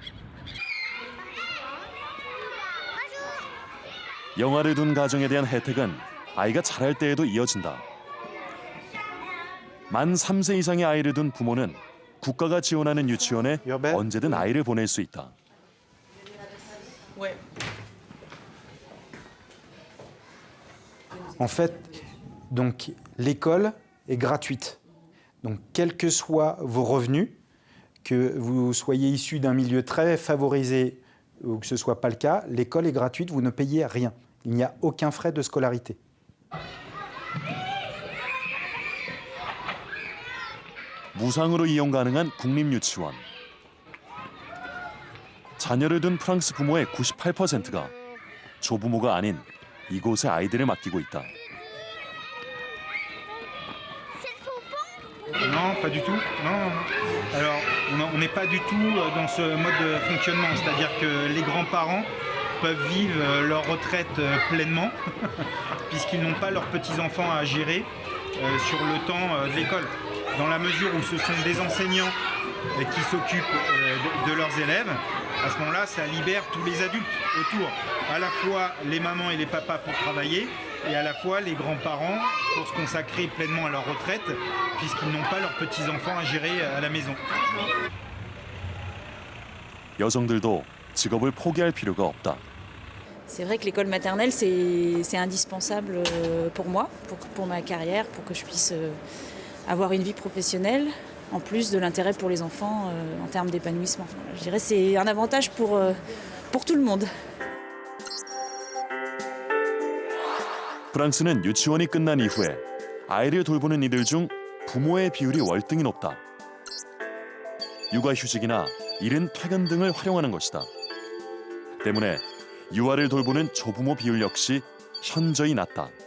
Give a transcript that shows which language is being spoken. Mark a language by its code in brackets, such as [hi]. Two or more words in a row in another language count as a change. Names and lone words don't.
[ko] 영아를 둔 가정에 대한 혜택은 아이가 자랄 때에도 이어진다. 만 3세 이상의 아이를 둔 부모는 국가가 지원하는 유치원에 언제든 아이를 보낼 수 있다. [fr] En fait, donc l'école est gratuite. Donc quels que soient vos revenus, que vous soyez issu d'un milieu très favorisé ou que ce ne soit pas le cas, l'école est gratuite, vous ne payez rien. Il n'y a aucun frais de scolarité. [ko] 무상으로 이용 가능한 국립유치원. 자녀를 둔 프랑스 부모의 98%가 조부모가 아닌 이곳에 아이들을 맡기고 있다. [fr] Non, pas du tout. Non. Alors, on n'est pas du tout dans ce mode de fonctionnement. C'est-à-dire que les grands-parents peuvent vivre leur retraite pleinement, puisqu'ils n'ont pas leurs petits-enfants à gérer sur le temps de l'école. Dans la mesure où ce sont des enseignants qui s'occupent de leurs élèves, à ce moment-là, ça libère tous les adultes autour. À la fois les mamans et les papas pour travailler, et à la fois les grands-parents pour se consacrer pleinement à leur retraite, puisqu'ils n'ont pas leurs petits-enfants à gérer à la maison. [ko] 여성들도 직업을 포기할 필요가 없다. [fr] C'est vrai que l'école maternelle, c'est indispensable pour moi, pour ma carrière, pour que je puisse avoir une vie professionnelle, en plus de l'intérêt pour les enfants en termes d'épanouissement. Je dirais que c'est un avantage pour tout le monde. [ko] 프랑스는 유치원이 끝난 이후에 아이를 돌보는 이들 중 부모의 비율이 월등히 높다. 육아휴직이나 이른 퇴근 등을 활용하는 것이다. 때문에 유아를 돌보는 조부모 비율 역시 현저히 낮다.